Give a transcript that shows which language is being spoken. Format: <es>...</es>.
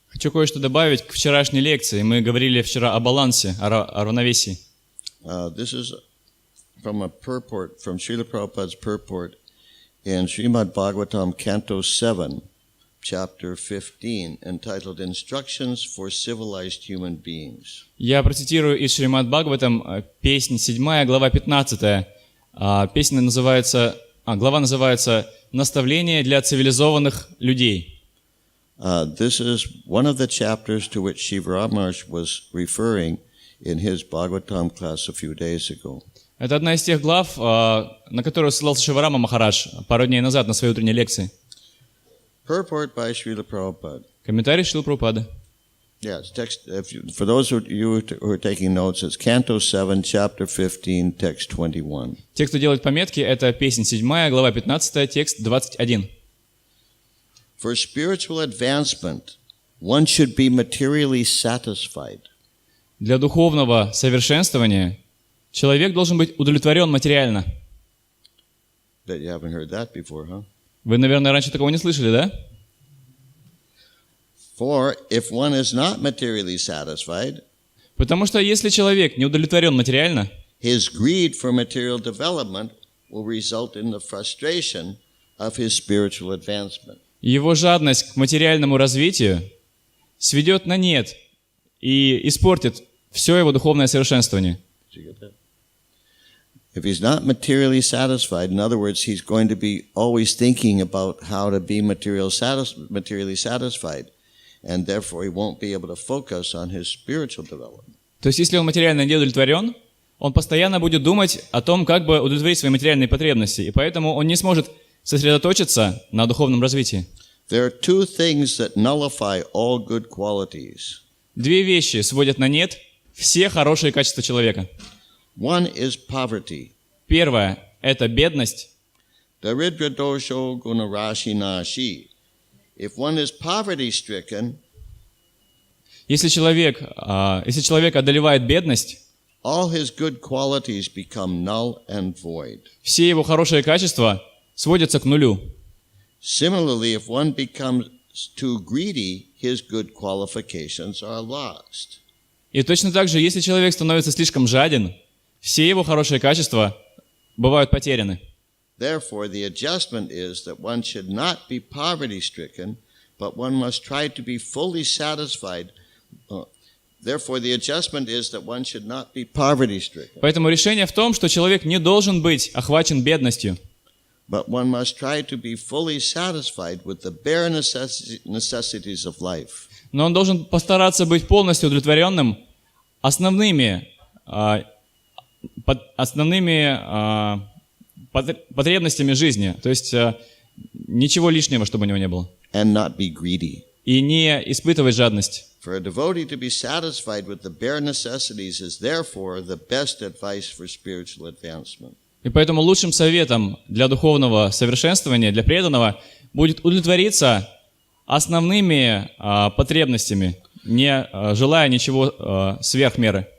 <ru>Хочу кое-что добавить к вчерашней лекции. Мы говорили вчера о балансе, о равновесии.</ru> <en>This is from a purport, from Srila Prabhupada's purport in Srimad Bhagavatam, Canto 7, Chapter 15, entitled Instructions for Civilized Human Beings.</en> <ru>Я процитирую из Шримад Бхагаватам, песнь 7, глава 15. Песня называется, глава называется «Наставление для цивилизованных людей».</ru> <en>This is one of the chapters to which Shiva Maharaj was referring in his Bhagavatam class a few days ago.</en> <ru>Это одна из тех глав, на которую ссылался Шиварама Махарадж пару дней назад на своей утренней лекции.</ru> <en>Purport by Srila Prabhupada.</en> <ru>Комментарий Шрилы Прабхупады.</ru> <en>Yes, text. For those of you who are taking notes, it's Canto 7, Chapter 15, Text 21.</en> <ru>Те, кто делает пометки, это песнь 7, глава 15, текст 21.</ru> <en>For spiritual advancement, one should be materially satisfied.</en> <ru>Для духовного совершенствования человек должен быть удовлетворен материально.</ru> <en>Bet you haven't heard that before, huh?</en> <ru>Вы, наверное, раньше такого не слышали, да?</ru> <en>For if one is not materially satisfied,</en> <ru>Потому что если человек не удовлетворен материально,</ru> <en>his greed for material development will result in the frustration of his spiritual advancement.</en> <ru>его жадность к материальному развитию сведет на нет и испортит все его духовное совершенствование.</ru> <en>Did you get that? If he's not materially satisfied, in other words, he's going to be always thinking about how to be materially satisfied, and therefore he won't be able to focus on his spiritual development.</en> <ru>То есть, если он материально не удовлетворен, он постоянно будет думать о том, как бы удовлетворить свои материальные потребности, и поэтому он не сможет сосредоточиться на духовном развитии.</ru> <en>There are two things that nullify all good qualities.</en> <ru>Две вещи сводят на нет все хорошие качества человека.</ru> <en>One is poverty.</en> <ru>Первое – это бедность.</ru> <sa>Daridra dosho gunarashi nashi.</sa> <en>If one is poverty-stricken,</en> <ru>Если человек одолевает бедность,</ru> <en>all his good qualities become null and void.</en> <ru>все его хорошие качества сводятся к нулю.</ru> <en>Similarly, if one becomes too greedy, his good qualifications are lost.</en> <ru>И точно так же, если человек становится слишком жаден, все его хорошие качества бывают потеряны.</ru> <en>Therefore, the adjustment is that one should not be poverty-stricken, but one must try to be fully satisfied. Therefore, the adjustment is that one should not be poverty-stricken.</en> <ru>Поэтому решение в том, что человек не должен быть охвачен бедностью,</ru> <en>But one must try to be fully satisfied with the bare necessities of life.</en> <ru>но он должен постараться быть полностью удовлетворенным основными потребностями жизни, то есть ничего лишнего, чтобы у него не было,</ru> <en>And not be greedy.</en> <ru>и не испытывать жадность.</ru> <en>For a devotee to be satisfied with the bare necessities is therefore the best advice for spiritual advancement.</en> <ru>И поэтому лучшим советом для духовного совершенствования, для преданного, будет удовлетвориться основными потребностями, не желая ничего сверх меры.</ru>